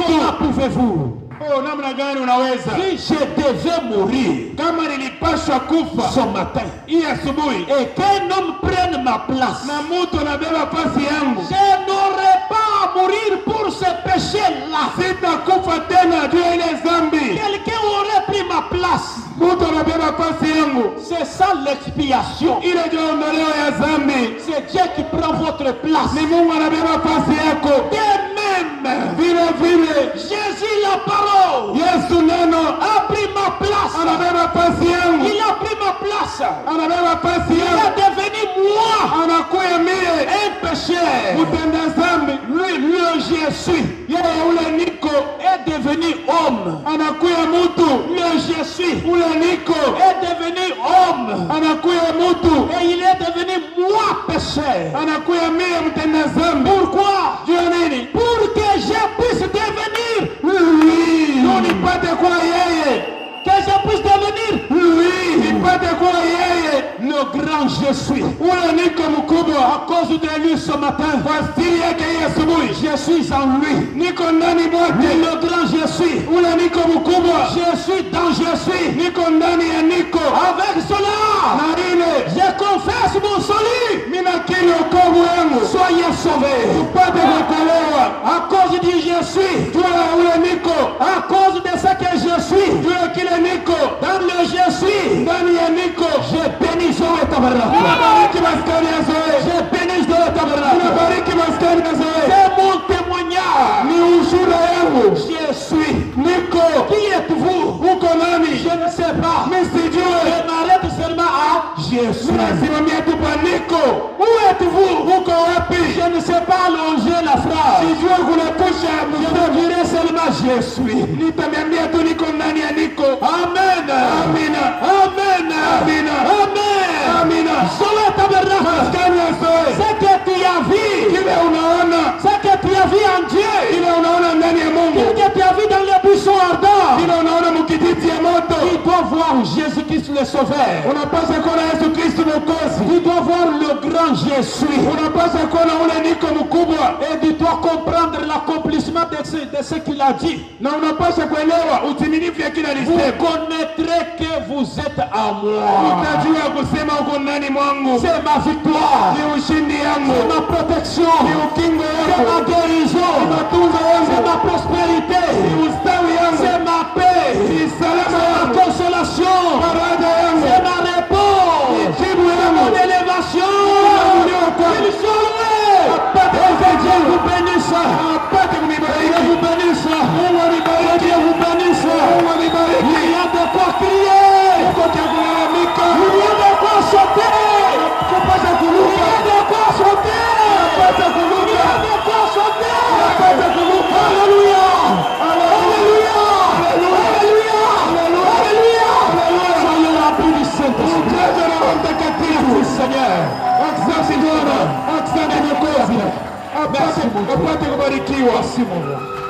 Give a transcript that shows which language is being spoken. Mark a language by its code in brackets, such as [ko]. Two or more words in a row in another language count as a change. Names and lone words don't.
[fr] Comment pouvez-vous? [sw] Oh, namna gani unaweza? [fr] Si je devais mourir [sw] Kama nilipashwa kufa [fr] ce matin [sw] hii asubuhi [fr] et qu'un homme prenne ma place, [sw] na mtu anabeba nafasi yangu, [fr] je n'aurais pas à mourir pour ce péché-là. [sw] sitakufa tena juu ya ile zambi. [fr] Quelqu'un aurait pris ma place. [sw] Mtu anabeba nafasi yangu, [fr] C'est ça l'expiation. [sw] ile ndio ondoleo ya zambi. [fr] C'est Dieu qui prend votre place. [sw] Ni Mungu anabeba nafasi yako. [fr] De même, [sw] Vile vile [fr] Jésus la parole [sw] Yesu neno [fr] a pris ma place. [sw] anabeba nafasi yangu, [fr] Il a pris ma place. [sw] anabeba nafasi [fr] Il est [sw] yangu, [fr] devenu moi [sw] anakuya mie [fr] un pécheur. [sw] mtenda zambi. [fr] Lui, le Jésus [sw] Yeye ule niko [fr] est devenu homme. [sw] anakuya mutu, [fr] Le Jésus [sw] ule niko [fr] est devenu homme. [sw] anakuya mutu, [fr] Et il est devenu moi pécheur. [sw] anakuya mie mtenda zambi. [fr] Pourquoi? [sw] Juu ya nini? [fr] Pour que je puisse devenir Lui, [sw] nipate kuwa yeye. [fr] que je puisse devenir Lui, [sw] nipate kuwa yeye. [fr] le grand je suis. [sw] Ule niko mkubwa. [fr] À cause de lui ce matin, [sw] Kwa stili yake hii asubuhi, [fr] je suis en lui. [sw] niko ndani mwake. [fr] Le grand je suis. [sw] Ule niko mkubwa, [fr] Je suis dans je suis. [sw] niko ndani ya niko. [fr] Avec cela, [sw] Na ile [fr] je confesse mon salut. [sw] mina kili wokovu yangu, [fr] Soyez sauvés. [sw] upate kuokolewa. [fr] À cause du je suis. [sw] Juu ya ule niko, [fr] À cause de ce que je suis. [sw] juu ya kile niko, [fr] Dans le je suis. [sw] ndani ya niko. [fr] Je bénis Zoé Tabernacle. [sw] Unabariki maskani ya Zoe. [fr] Je bénis Zoé Tabernacle. [sw] Unabariki maskani ya Zoe. [fr] C'est mon témoignage. [sw] Ni ushuhuda yangu. [fr] Je suis. [sw] Niko. [fr] Qui êtes-vous? [sw] Uko nani? [fr] Je ne sais pas. [sw] Mimi sijui. [fr] Je m'arrête seulement à je suis. [sw] Nasimamia tu pa niko. [fr] Où êtes-vous? [sw] Uko wapi? [fr] Je ne sais pas allonger la phrase. [sw] Sijui kunepusha [fr] Je [sw] msemo. [fr] te dirai seulement je suis. [sw] Nitamiambia tu niko ndani ya niko. [fr] Amen. [sw] Amina. [fr] Amen. [sw] Amina. [fr] Amen. [sw] Amina. Zoé Tabernacle. Maskani ya Zoe. [fr] Ce que tu as vu. [sw] Kile unaona, [fr] Ce que tu as vu en Dieu. [sw] kile unaona ndani ya Mungu, [fr] Ce que tu as vu dans les buissons ardents. [sw] kile unaona mukititi ya moto, [fr] Tu dois voir Jésus-Christ le Sauveur. [sw] unapaswa kuona Yesu Kristo Mwokozi. [fr] Tu dois voir le grand Jésus. [sw] Unapaswa kuona ule niko mkubwa, [fr] Et tu dois comprendre l'accomplissement de ce qu'il a dit. [sw] na unapaswa kuelewa utimilifu ya kila [fr] Vous [sw] lisema. [fr] connaîtrez que vous êtes à moi. [sw] Utajua kusema uko ndani mwangu, [fr] C'est ma victoire. [sw] ni ushindi [fr] C'est [sw] yangu, [fr] ma protection. [sw] ni ukingo [fr] C'est [sw] yangu, [fr] ma guérison. [sw] ni matunzo [fr] C'est [sw] yangu, [fr] ma prospérité. [sw] ni ustawi yangu, [fr] C'est ma paix. [sw] ni salama [fr] C'est ma [sw] yangu, [fr] consolation. [sw] faraja yangu, [fr] C'est ma réponse. [sw] ni jibu [fr] C'est [sw] yangu. [fr] mon élévation. Il soit loué. [sw] Apate [fr] Que Dieu vous bénisse. [sw] apate [fr] Dieu [sw] kunibariki, [fr] vous bénisse. [sw] Mungu [fr] Que [sw] anibariki, [fr] Dieu vous bénisse. [sw] Mungu anibariki. [fr] Il y a de quoi crier. [sw] Uko cha kulalamika, [fr] Il y a de quoi sauter. [sw] kupata [fr] Il y [sw] kuruka, [fr] a de quoi sauter. [sw] kupata [fr] Il y [sw] kuruka, [fr] a de quoi sauter. [sw] kupata kuruka. [fr] Alléluia. Alléluia. Alléluia. Alléluia. Soyez remplis du Saint-Esprit. [sw] Jaza na Roho Mtakatifu. [fr] Seigneur. [sw] Asante Bwana, asante Mwokozi. Apate kubarikiwa. [fr] Merci mon roi.